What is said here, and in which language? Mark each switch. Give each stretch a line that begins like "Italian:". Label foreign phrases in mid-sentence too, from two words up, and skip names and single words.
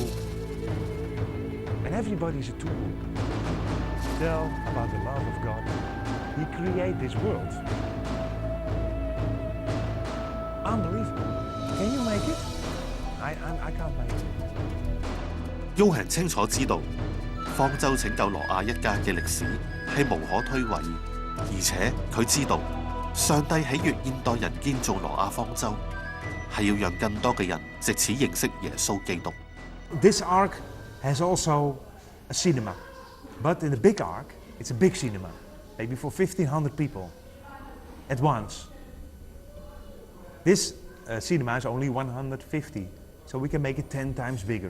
English: And everybody's a tool. Tell about the love of God. He created this world. Unbelievable. Can you make it? I can't make it.
Cantonese: Johan 清楚知道方舟拯救挪亞一家嘅歷史係無可推諉，而且佢知道上帝喜悅現代人建造挪亞方舟，係要讓更多嘅人藉此認識耶穌基督。
English: This ark has also a cinema, but in the big ark, it's a big cinema, maybe for 1,500 people at once. This cinema is only 150, so we can make it 10 times bigger.